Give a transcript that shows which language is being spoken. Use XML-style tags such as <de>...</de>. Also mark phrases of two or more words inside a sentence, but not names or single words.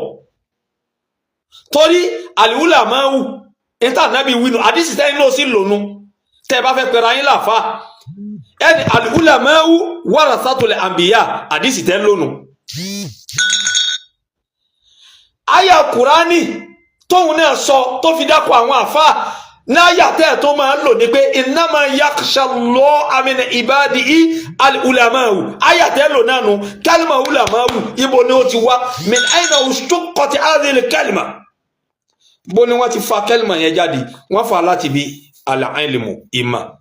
<yo>torí àlìwúlà máa ń wù níta nábì wínú àdísì tẹ́yìn náà sí lónú tẹ́ bá fẹ́ pẹ̀rọ ayín láàfá. ẹni àlìwúlà máa ń wù</yo> <ar>ورثة الأنبياء,</ar> <yo>àdísì tẹ́ lónú. àyà kùránì tóun náà sọ tó fi dákọ̀ àwọn àfá náyà tẹ́ tó máa ń lò ní pé</yo> <ar>إنما يخشى الله من عباده العلماء.</ar> <yo>àyà tẹ́ lò náà nù kálímà ulama'u, ibo ni ó ti wá?</yo> <ar>من أين اشتقت هذه الكلمة,</ar> <yo>bó ni wọ́n ti fa kẹ́lìmọ̀ yẹn jáde? wọ́n fa láti bí al-ilmu, ìmọ̀.</yo>